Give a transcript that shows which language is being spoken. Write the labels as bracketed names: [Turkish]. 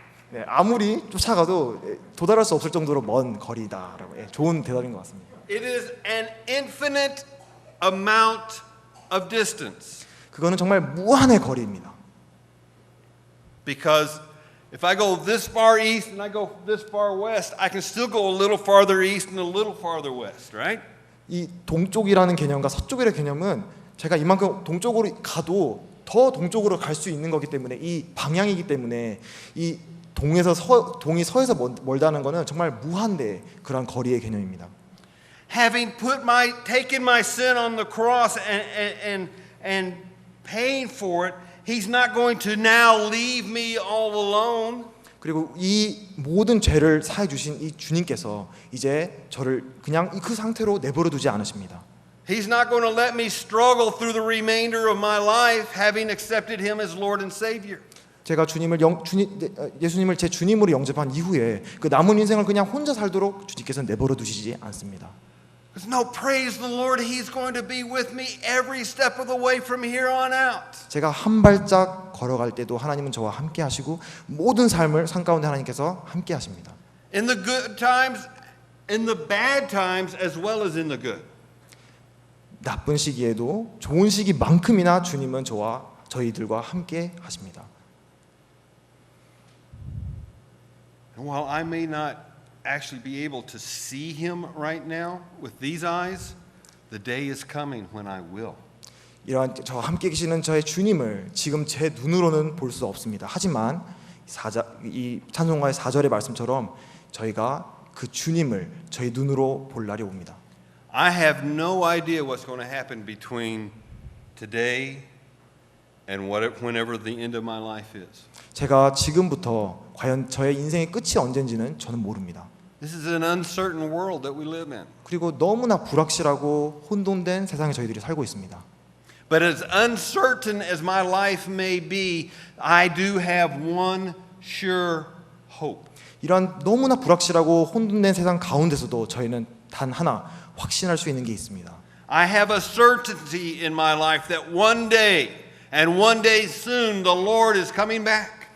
[Korean] 네, 아무리 쫓아가도 도달할 수 없을 정도로 먼 거리다라고. 예, 좋은 대답인 것 같습니다. [English] It is an infinite amount of distance. [Korean] 그거는 정말 무한의 거리입니다. [English] Because if I go this far east and I go this far west, I can still go a little farther east and a little farther west, right? [Korean] 이 동쪽이라는 개념과 서쪽이라는 개념은 제가 이만큼 동쪽으로 가도 더 동쪽으로 갈 수 있는 거기 때문에 이 방향이기 때문에 이 동이 서에서 멀다는 거는 정말 무한대 그런 거리의 개념입니다. [English] Having taken my sin on the cross and paying for it, He's not going to now leave me all alone. [Korean] 그리고 이 모든 죄를 사해 주신 이 주님께서 이제 저를 그냥 그 상태로 내버려 두지 않으십니다. [English] He's not going to let me struggle through the remainder of my life having accepted him as Lord and Savior. [Korean] 제가 예수님을 제 주님으로 영접한 이후에 그 남은 인생을 그냥 혼자 살도록 주님께서 내버려 두시지 않습니다. [English] Because no, praise the Lord, He's going to be with me every step of the way from here on out. [Korean] 제가 한 발짝 걸어갈 때도 하나님은 저와 함께 하시고 모든 삶을 산 가운데 하나님께서 함께 하십니다. [English] In the good times, in the bad times, as well as in the good. [Korean] 나쁜 시기에도 좋은 시기만큼이나 주님은 저희들과 함께 하십니다. [English] And while I may not actually be able to see him right now with these eyes, the day is coming when I will. [Korean] 이러한 저와 함께 계시는 저의 주님을 지금 제 눈으로는 볼 수 없습니다. 하지만 이 찬송가의 4절의 말씀처럼 저희가 그 주님을 저희 눈으로 볼 날이 옵니다. [English] I have no idea what's going to happen between today and whenever the end of my life is. [Korean] 제가 지금부터 과연 저의 인생의 끝이 언젠지는 저는 모릅니다. [English] This is an uncertain world that we live in. [Korean] 그리고 너무나 불확실하고 혼돈된 세상에 저희들이 살고 있습니다. [English] But as uncertain as my life may be, I do have one sure hope. [Korean] 이런 너무나 불확실하고 혼돈된 세상 가운데서도 저희는 단 하나 확신할 수 있는 게 있습니다. [English] I have a certainty in my life that one day and one day soon the Lord is coming back.